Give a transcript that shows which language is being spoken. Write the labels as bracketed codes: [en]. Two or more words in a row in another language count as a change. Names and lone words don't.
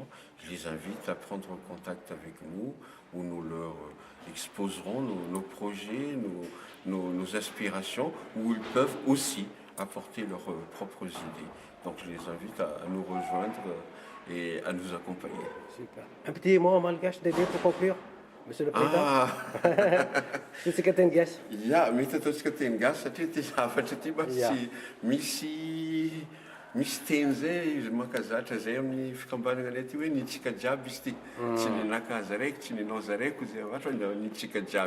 [fr] Je les invite à prendre contact avec nous, où nous leur exposerons nos projets, nos aspirations, où ils peuvent aussi apporter leurs propres idées. Donc je les invite à nous rejoindre et à nous accompagner. Super. Un petit mot en malgache d'aider pour conclure, Monsieur le Président. Ah, [mg] Tsika teny gasy. ia, mety ataontsika teny gasy satria ty zavatra ty mba Ia. misy teny zay izy mankazatra zay amin'ny fikambanana anay ty hoe nitsika jiaby izy ty. Tsy ny nakaza raiky, tsy ninao zaraiky zay avatra nitsika jiaby.